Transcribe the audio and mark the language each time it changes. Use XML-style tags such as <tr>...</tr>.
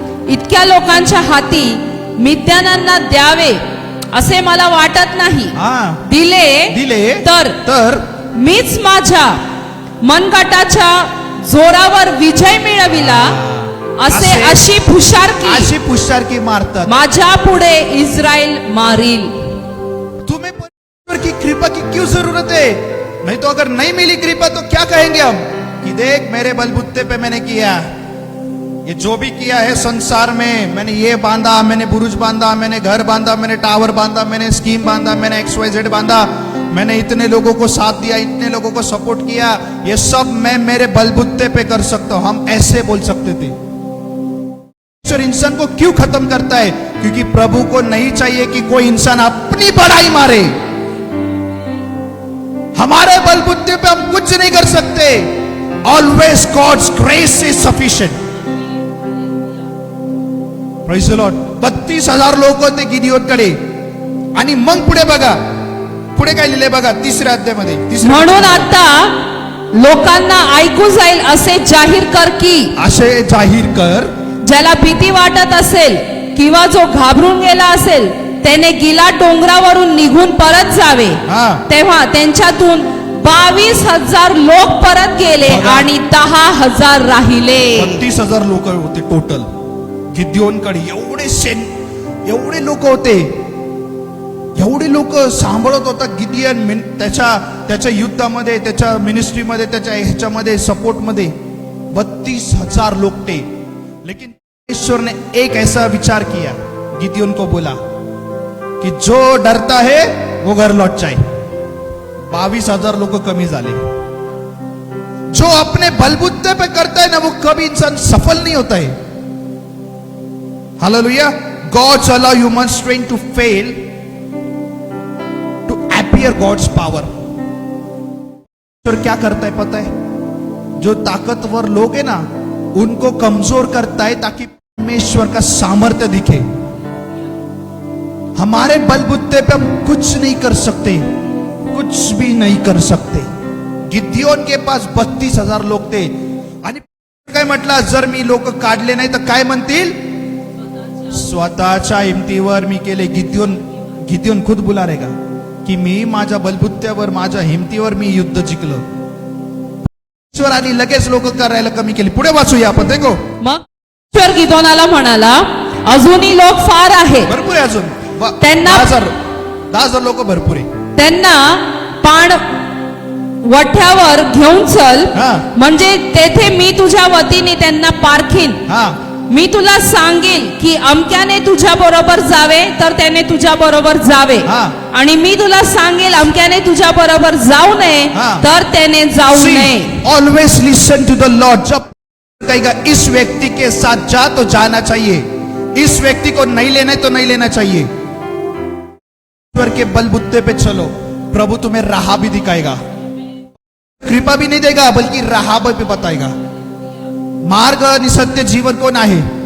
<mr>इतक्या लोकांच्या हाती मिद्यानांना द्यावे असे मला वाटत नाही. हा. दिले तर मीच माझ्या मनगटाच्या जोरावर विजय मिळविला असे अशी पुषारकी मारतात. माझ्या पुढे इस्रायल मारील.</mr> <hi>तुम्हें परमेश्वर की कृपा की क्यों जरूरत है? नहीं तो अगर नहीं मिली कृपा तो क्या कहेंगे हम कि देख मेरे बलबुत्ते पे मैंने किया, ये जो भी किया है संसार में, मैंने ये बांधा, मैंने बुरुज बांधा, मैंने घर बांधा, मैंने टावर बांधा, मैंने स्कीम बांधा, मैंने XYZ बांधा, मैंने इतने लोगों को साथ दिया, इतने लोगों को सपोर्ट किया, ये सब मैं मेरे बलबुत्ते पे कर सकता हूं. हम ऐसे बोल सकते थे. परमेश्वर इंसान को क्यों खत्म करता है? क्योंकि प्रभु को नहीं चाहिए कि कोई इंसान अपनी बड़ाई मारे। हमारे बलबूते पे हम कुछ नहीं कर सकते।</hi> <en>Always God's grace is sufficient. Praise the Lord.</en> <mr>32,000 लोक होते गिदियोनकडे आणि मग पुढे बघा, पुढे काय लिहिले बघा, 3ऱ्या अध्यायामध्ये म्हणून आता लोकांना ऐकू जाईल असे जाहीर कर की असे जाहीर कर, ज्याला भीती वाटत असेल किंवा जो घाबरून गेला असेल त्याने गिलाद डोंगरावरून निघून परत जावे. हा. तेव्हा त्यांच्यातून 22,000 लोक परत गेले बघा. आणि 10,000 राहिले. 32,000 लोक होते टोटल गिद्योनकडे. एवढे लोक होते, एवढे लोक सांभाळत होता गिदियन त्याच्या युद्धामध्ये, त्याच्या मिनिस्ट्रीमध्ये, त्याच्या ह्याच्यामध्ये सपोर्टमध्ये</mr> <hi>32,000 लोग थे. लेकिन ईश्वर ने एक ऐसा विचार किया, गिदियोन को बोला कि जो डरता है वो घर लौट जाए.</hi> <mr>22,000 लोक कमी झाले.</mr> <hi>जो अपने बलबूते पे करता है ना वो कभी इंसान सफल नहीं होता है. Hallelujah.</hi> <en>God's allow human strength to fail to appear God's power.</en> <hi>ईश्वर क्या करता है पता है? जो ताकतवर लोग है ना उनको कमजोर करता है ताकि परमेश्वर का सामर्थ्य दिखे. हमारे बलबूते पे हम कुछ नहीं कर सकते, कुछ भी नहीं कर सकते. गिद्योन के पास 32,000 लोक थे</hi> <mr>आणि काय म्हटलं, जर मी लोक काढले नाही तर काय म्हणतील? स्वतःच्या हिमतीवर मी केले.</mr> <hi>गिद्योन खुद बुला रहेगा की</hi> <mr>मी माझ्या बलबुत्त्यावर, माझ्या हिमतीवर मी युद्ध जिंकलो. ईश्वर आणि लगेच लोक करायला कमी केली. पुढे वाचूया आपण, देखो. मग ईश्वर गिदोनाला म्हणाला, अजूनही लोक फार आहेत, भरपूर आहे अजून. त्यांना- 10,000 लोक भरपूर आहे. त्यांना पाण वठ्यावर घेऊन चल, हा. म्हणजे तेथे मी तुझ्या वतीने त्यांना पारखीन. हा. मी तुला सांगेल की अमक्याने तुझ्या बरोबर जावे तर त्याने तुझ्या बरोबर जावे, हा. आणि मी तुला सांगेल अमक्याने तुझ्या बरोबर जाऊ नये हा. तर त्याने जाऊ नये.</mr> <en>Always listen to the lord.</en> <hi>जब कहेगा इस व्यक्ति के साथ जा तो जाना चाहिए, इस व्यक्ति को नहीं लेना है तो नहीं लेना चाहिए. ईश्वर के बलबुत्ते पे चलो, प्रभु तुम्हें राह भी दिखाएगा. कृपा भी नहीं देगा बल्कि राह भी बताएगा. मार्ग और सत्य जीवन कौन है?</hi>